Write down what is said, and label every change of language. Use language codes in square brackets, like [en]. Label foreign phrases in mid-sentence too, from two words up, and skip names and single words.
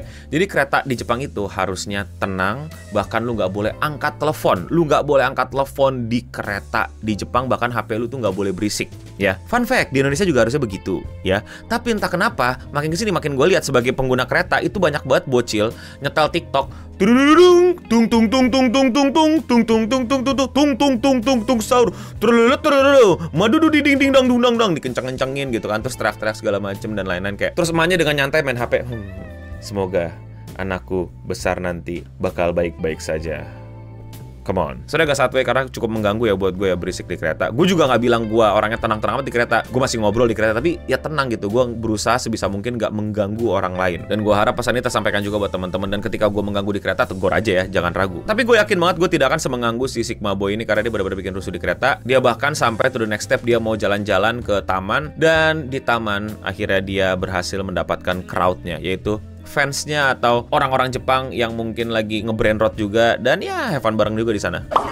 [id] Jadi kereta di Jepang itu harusnya tenang, bahkan lu nggak boleh angkat telepon. Lu nggak boleh angkat telepon di kereta di Jepang, bahkan HP lu tuh nggak boleh berisik. Ya, [en] fun fact, [id] di Indonesia juga harusnya begitu ya. Tapi entah kenapa makin kesini makin gue lihat sebagai pengguna kereta itu banyak banget bocil nyetel TikTok, tung tung tung tung tung tung tung tung tung tung tung tung tung tung tung tung tung sahur, madu di ding ding dang dung dang dang, dikencang-kencangin gitu kan, terus teriak-teriak segala macem dan lain-lain kayak. Terus emaknya dengan nyantai main HP, semoga anakku besar nanti bakal baik-baik saja. [en] Come on. [id] Sudah gak satu karena cukup mengganggu ya buat gue ya berisik di kereta. Gue juga gak bilang gue orangnya tenang-tenang amat di kereta. Gue masih ngobrol di kereta, tapi ya tenang gitu. Gue berusaha sebisa mungkin gak mengganggu orang lain. Dan gue harap pesan ini tersampaikan juga buat teman-teman. Dan ketika gue mengganggu di kereta, tegur aja ya, jangan ragu. Tapi gue yakin banget gue tidak akan semenganggu si [en] Sigma boy [id] ini, karena dia benar-benar bikin rusuh di kereta. Dia bahkan sampai [en] to the next step, [id] dia mau jalan-jalan ke taman. Dan di taman akhirnya dia berhasil mendapatkan crowdnya, yaitu fansnya atau orang-orang Jepang yang mungkin lagi nge- [en] brain rot [id] juga, dan ya [en] have fun [id] bareng juga di sana.